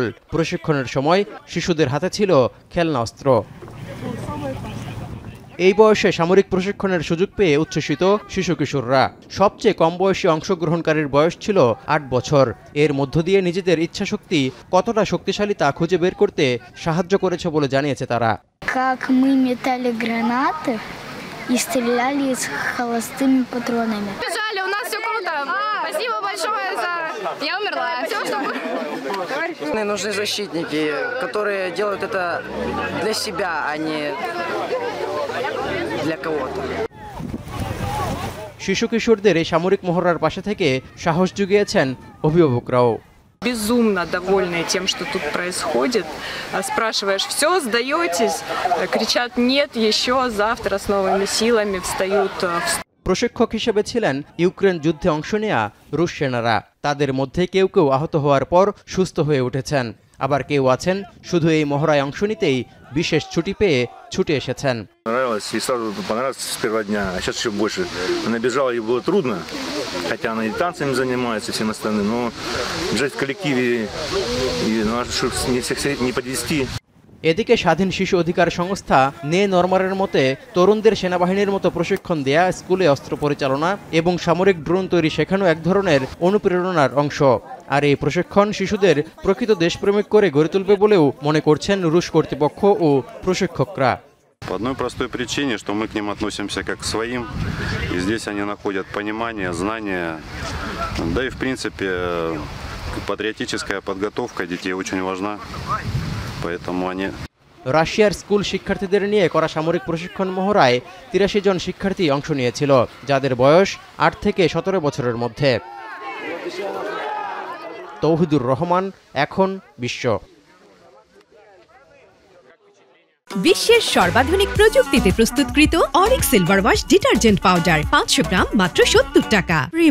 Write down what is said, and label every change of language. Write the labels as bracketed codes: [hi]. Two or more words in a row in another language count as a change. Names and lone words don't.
[bn] প্রশিক্ষণের সময় শিশুদের হাতে ছিল খেলনা অস্ত্র। এই বয়সে সামরিক প্রশিক্ষণের সুযোগ পেয়ে উচ্ছ্বসিত শিশু কিশোররা। সবচেয়ে কম বয়সী অংশগ্রহণকারীর বয়স ছিল 8 বছর। এর মধ্য দিয়ে নিজেদের ইচ্ছাশক্তি কতটা শক্তিশালী তা খুঁজে বের করতে সাহায্য করেছে বলে জানিয়েছে তারা। [ru] Как мы метали гранаты и стреляли с холостыми патронами. Бежали, у нас все круто. Спасибо большое за... Я умерла. Все, что... Нужны защитники, которые делают это для себя, а не для кого-то. [bn] শিশু কিশোরদের এই সামরিক মহড়ার পাশে থেকে সাহস জুগিয়েছেন অভিভাবকরাও। [ru] Безумно довольны тем, что тут происходит. Спрашиваешь, все, сдаетесь? Кричат, нет, еще завтра с новыми силами встают. [bn] প্রশিক্ষক হিসেবে ছিলেন ইউক্রেন যুদ্ধে অংশ নেয়া রুশ সেনারা। তাদের মধ্যে কেউ কেউ আহত হওয়ার পর সুস্থ হয়ে উঠেছেন, আবার কেউ আছেন শুধু এই মহড়ায় অংশ নিতেই বিশেষ ছুটি পেয়ে ছুটে এসেছেন। [ru] Понравилось и сразу понравилось с первого дня, а сейчас еще больше. Она бежала, ей было трудно, хотя она и танцами занимается, всем остальным, но бежать в коллективе, и надо, чтобы не всех не подвести. [bn] এদিকে স্বাধীন শিশু অধিকার সংস্থা নে নরমারের মতে তরুণদের সেনাবাহিনীর মতো প্রশিক্ষণ দেয়া, স্কুলে অস্ত্র পরিচালনা এবং সামরিক ড্রোন তৈরি শেখানো এক ধরনের অনুপ্রেরণার অংশ। আর এই প্রশিক্ষণ শিশুদের প্রকৃত দেশপ্রেমিক করে গড়ে তুলবে বলেও মনে করছেন রুশ কর্তৃপক্ষ ও প্রশিক্ষকরা। [ru] По одной простой причине, что мы к ним относимся как к своим, и здесь они находят понимание, знания, да и в принципе патриотическая подготовка детей очень важна, поэтому они... [bn] রাশিয়ার স্কুল শিক্ষার্থীদের নিয়ে করা সামরিক প্রশিক্ষণ মহড়ায় 83 জন শিক্ষার্থী অংশ নিয়েছিল, যাদের বয়স 8 থেকে 17 বছরের মধ্যে। তৌহিদুর রহমান, এখন বিশ্ব। বিশ্বের সর্বাধুনিক প্রযুক্তিতে প্রস্তুতকৃত অরিক সিলভার ওয়াশ [en] detergent powder [bn] 500 গ্রাম মাত্র 70 টাকা।